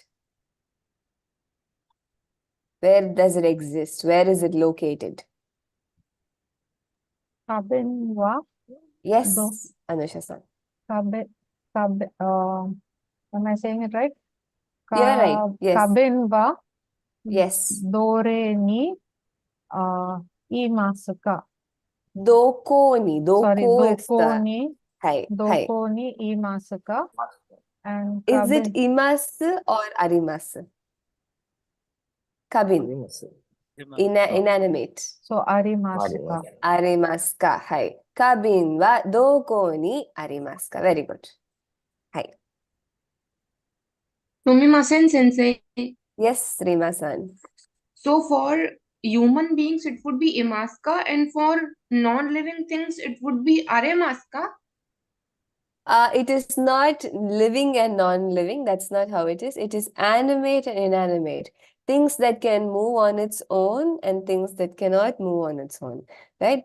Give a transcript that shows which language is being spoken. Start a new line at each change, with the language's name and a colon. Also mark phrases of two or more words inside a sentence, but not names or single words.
English: Where does it exist? Where is it located?
Japanese: Kabin wa.
English: Yes, Do. Anusha-san. Am I saying it right? You're right. Yes.
Japanese: Kabin wa.
English: Yes.
Japanese: Dore ni imasu ka. Doko ni.
English: Sorry, Doko is
Japanese: doko
English: the...
Japanese: ni. Hi. Doko ni imasu ka.
English: And Is it
Japanese: kabin. imasu or arimasu? Kabin.
English: Inanimate.
Japanese: So arimasu ka. Arimasu ka. Hai. Kabin wa doko ni arimasu ka.
English: Very good.
Japanese: Hai. Sumimasen sensei.
English: Yes, Rima-san. So for human beings, it would be imaska, and for non-living things, it would be aremaska. It is not living and non-living. That's not how it is. It is animate and inanimate. Things that can move on its own and things that cannot move on its own, right?